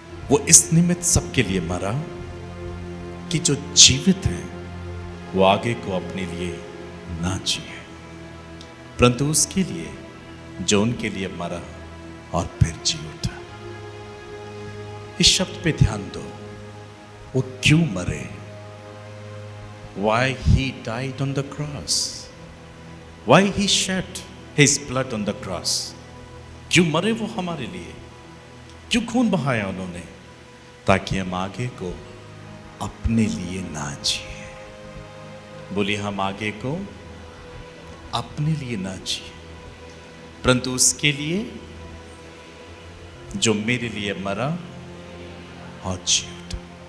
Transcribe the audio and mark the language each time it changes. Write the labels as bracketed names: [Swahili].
[Hindi] वो इस निमित्त सबके लिए मरा कि जो जीवित हैं वो आगे को अपने लिए ना जिए, परंतु उसके लिए जो उनके लिए मरा और फिर जी उठा। इस शब्द पे ध्यान दो, वो क्यों मरे? [English] Why he died on the cross? Why he shed his blood on the cross? [Hindi] क्यों मरे वो हमारे लिए? क्यों खून बहाया उन्होंने? ताकि हम आगे को अपने लिए ना जिए। बोलिए, हम आगे को अपने लिए ना जिए, परंतु उसके लिए जो मेरे लिए मरा और जी उठा।